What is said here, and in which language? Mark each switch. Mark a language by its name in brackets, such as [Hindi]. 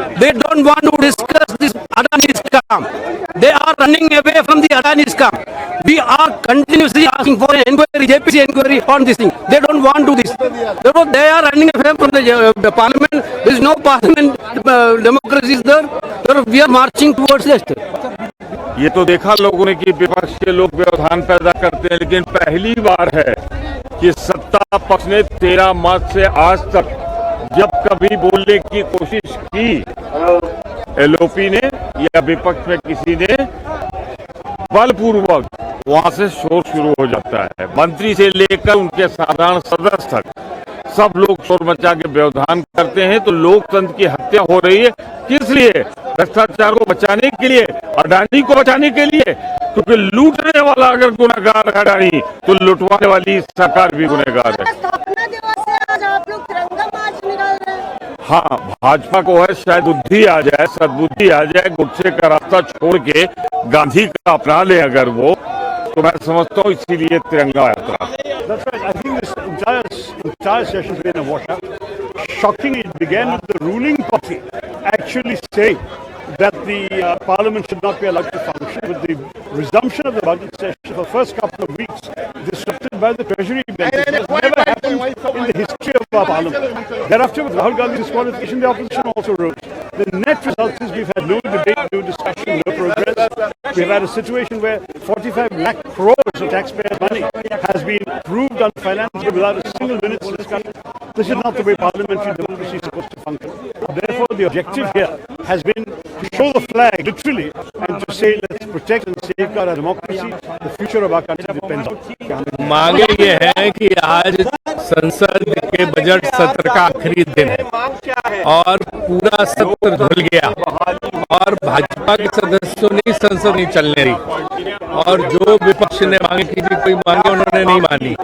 [English] They don't want to discuss this Adani scam. They are running away from the Adani scam. We are continuously asking for an inquiry, JPC inquiry on this thing. They don't want to do this. Therefore, they are running away from the parliament. There is no parliament democracy is there. Therefore, we are marching towards that. [Hindi] ये तो देखा लोगों ने कि विपक्ष के लोग व्यवधान पैदा करते हैं, लेकिन पहली बार है कि सत्ता पक्ष ने 13 मार्च से आज तक जब कभी बोलने की कोशिश की एलओपी ने या विपक्ष में किसी ने, बलपूर्वक वहां से शोर शुरू हो जाता है। मंत्री से लेकर उनके साधारण सदस्य तक सब लोग शोर मचा के व्यवधान करते हैं। तो लोकतंत्र की हत्या हो रही है। किस लिए? भ्रष्टाचार को बचाने के लिए, अडानी को बचाने के लिए। क्योंकि लूटने वाला अगर गुनहगार है अडानी, तो लुटवाने वाली सरकार भी गुनहगार है। स्थापना दिवस है, आज आप लोग तिरंगा मार्च निकाल रहे हैं। हाँ, भाजपा को है शायद बुद्धि आ जाए, सद्बुद्धि आ जाए, गुस्से का रास्ता छोड़ के गांधी का अपना ले अगर वो, तो मैं समझता हूँ इसीलिए तिरंगा यात्रा। [English] That's right. I think this entire session has been a washout. Shockingly, it began with the ruling party actually saying that the parliament should not be allowed to function. With the resumption of the budget session for the first couple of weeks, disrupted by the Treasury bench, it has never happened in the history of our parliament. Thereafter, with Rahul Gandhi's disqualification, the opposition also rose. The net result is we've had no debate, no discussion, no progress. We've had a situation where 45 lakh crores of taxpayer money has been proved unfinanced without a single minute's discussion. This is not the way parliamentary democracy is supposed to function. Therefore, the objective here has been to show the flag, literally, and to say, let's protect and safeguard our democracy. The future of our country depends on it. [Hindi] मांगे ये है कि आज संसद के budget सत्र का आखिरी दिन है और पूरा सत्र ढल गया और भाजपा के सदस्यों ने संसद नहीं चलने दी और जो विपक्ष ने मांगे की थी कोई मांगे उन्होंने नहीं मानी।